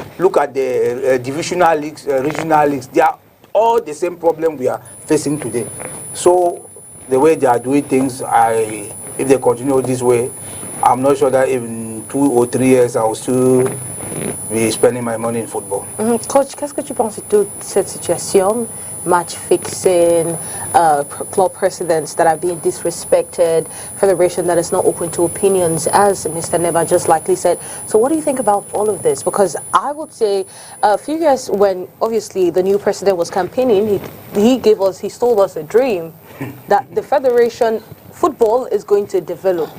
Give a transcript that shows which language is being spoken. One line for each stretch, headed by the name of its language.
English: Look at the divisional leagues, regional leagues. They are all the same problem we are facing today. So the way they are doing things, if they continue this way, I'm not sure that in 2 or 3 years I will still be spending my money in football.
French: Coach, qu'est-ce que tu penses de toute cette situation?
English: Match fixing, club presidents that are being disrespected, federation that is not open to opinions, as Mr. Neba just likely said. So what do you think about all of this? Because I would say a few years when obviously the new president was campaigning, he told us a dream that the federation football is going to develop.